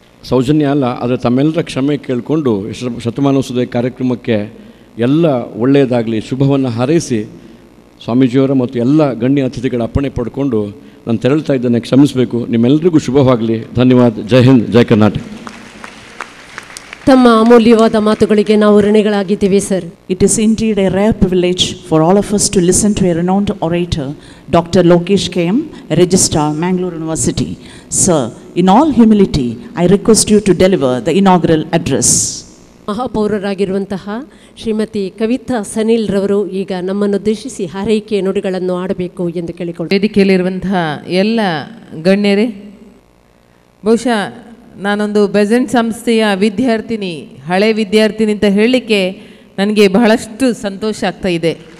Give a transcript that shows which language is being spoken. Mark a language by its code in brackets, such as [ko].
[kn] ಸೌಜನ್ಯ ಅಲ್ಲ, ಆದರೆ ತಮ್ಮೆಲ್ಲರ ಕ್ಷಮೆ ಕೇಳಿಕೊಂಡು ಶತಮಾನೋತ್ಸವದ ಕಾರ್ಯಕ್ರಮಕ್ಕೆ ಎಲ್ಲ ಒಳ್ಳೆಯದಾಗಲಿ, ಶುಭವನ್ನು ಹಾರೈಸಿ ಸ್ವಾಮೀಜಿಯವರ ಮತ್ತು ಎಲ್ಲ ಗಣ್ಯ ಅತಿಥಿಗಳ ಅಪ್ಪಣೆ ಪಡ್ಕೊಂಡು ನಾನು ತೆರಳ್ತಾ ಇದ್ದೇನೆ, ಕ್ಷಮಿಸಬೇಕು. ನಿಮ್ಮೆಲ್ಲರಿಗೂ ಶುಭವಾಗಲಿ. ಧನ್ಯವಾದ. ಜೈ ಹಿಂದ್, ಜೈ ಕರ್ನಾಟಕ. ತಮ್ಮ ಅಮೂಲ್ಯವಾದ ಮಾತುಗಳಿಗೆ ನಾವು ಋಣಿಗಳಾಗಿದ್ದೀವಿ sir. [en] It is indeed a rare privilege for all of us to listen to a renowned orator, Dr. Lokesh KM, Registrar, Mangalore University. Sir, in all humility, I request you to deliver the inaugural address. [kn] ಮಹಾಪೌರರಾಗಿರುವಂತಹ Shrimati Kavita Sanil ರವರು ಈಗ ನಮ್ಮನ್ನುದ್ದೇಶಿಸಿ ಹಾರೈಕೆ ನುಡಿಗಳನ್ನು ಆಡಬೇಕು ಎಂದು ಕೇಳಿಕೊಳ್ಳಿ. ವೇದಿಕೆಯಲ್ಲಿರುವಂತಹ ಎಲ್ಲ ಗಣ್ಯರೇ, ಬಹುಶಃ ನಾನೊಂದು ಬೆಸೆಂಟ್ ಸಂಸ್ಥೆಯ ವಿದ್ಯಾರ್ಥಿನಿ, ಹಳೆ ವಿದ್ಯಾರ್ಥಿನಿ ಅಂತ ಹೇಳಲಿಕ್ಕೆ ನನಗೆ ಬಹಳಷ್ಟು ಸಂತೋಷ ಆಗ್ತಾ ಇದೆ.